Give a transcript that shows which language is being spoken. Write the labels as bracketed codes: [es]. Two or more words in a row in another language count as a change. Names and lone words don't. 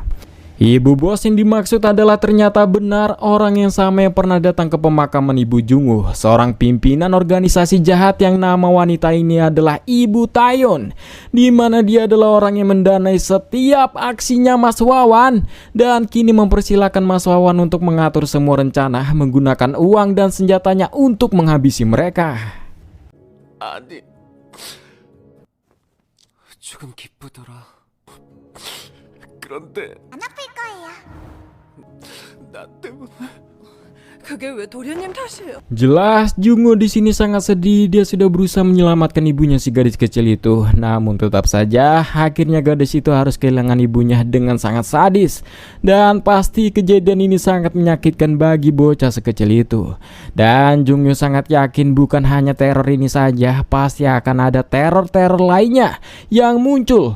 [id] Ibu bos yang dimaksud adalah ternyata benar orang yang sama yang pernah datang ke pemakaman Ibu Jungwoo, seorang pimpinan organisasi jahat yang nama wanita ini adalah Ibu Taeyeon, di mana dia adalah orang yang mendanai setiap aksinya Mas Wawan dan kini mempersilahkan Mas Wawan untuk mengatur semua rencana menggunakan uang dan senjatanya untuk menghabisi mereka. [ko] 아니. 조금 기쁘더라. 그런데 안 아플 거예요. 나 때문에 그게 왜 도련님 탓이에요? [id] Jelas Jungwoo di sini sangat sedih. Dia sudah berusaha menyelamatkan ibunya si gadis kecil itu. Namun tetap saja akhirnya gadis itu harus kehilangan ibunya dengan sangat sadis. Dan pasti kejadian ini sangat menyakitkan bagi bocah sekecil itu. Dan Jungwoo sangat yakin bukan hanya teror ini saja, pasti akan ada teror-teror lainnya yang muncul.